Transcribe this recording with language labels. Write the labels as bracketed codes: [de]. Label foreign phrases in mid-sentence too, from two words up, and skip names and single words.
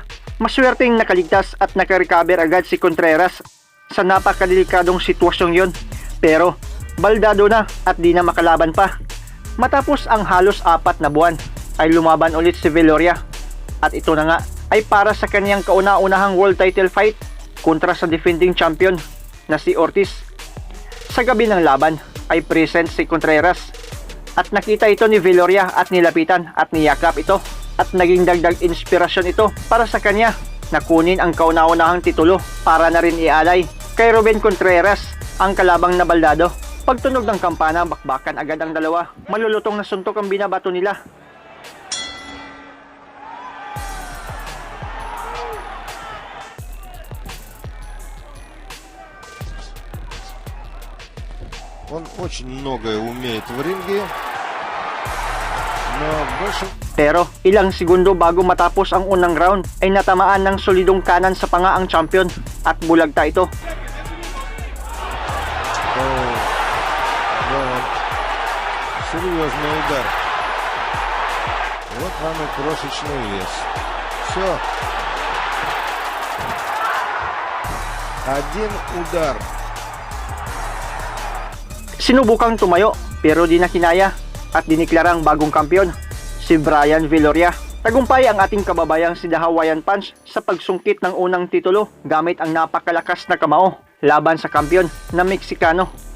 [tl] Maswerteng nakaligtas at nakarecover agad si Contreras sa napakadelikadong sitwasyong yon. Pero baldado na at di na makalaban pa. Matapos ang halos 4 na buwan ay lumaban ulit si Viloria. At ito na nga ay para sa kaniyang kauna-unahang world title fight kontra sa defending champion na si Ortiz. Sa gabi ng laban ay present si Contreras at nakita ito ni Viloria at nilapitan at niyakap ito. At naging dagdag inspirasyon ito para sa kanya na kunin ang kauna-unahang titulo para na rin ialay kay Ruben Contreras ang kalabang na baldado. Pagtunog ng kampana, bakbakan agad ang dalawa. Malulutong na suntok ang binabato nila. [ru] Он очень многое умеет в ринге, но больше... [tl] Pero ilang segundo bago matapos ang unang round ay natamaan ng solidong kanan sa panga ang champion at bulagta ito. [ru] Серьезный удар. Вот вам и крошечный вес. Все. Один удар. [tl] Sinubukang tumayo pero di na kinaya at diniklarang bagong kampiyon si Bryan Viloria. Tagumpay ang ating kababayang si The Hawaiian Punch sa pagsungkit ng unang titulo gamit ang napakalakas na kamao laban sa kampiyon na Meksikano.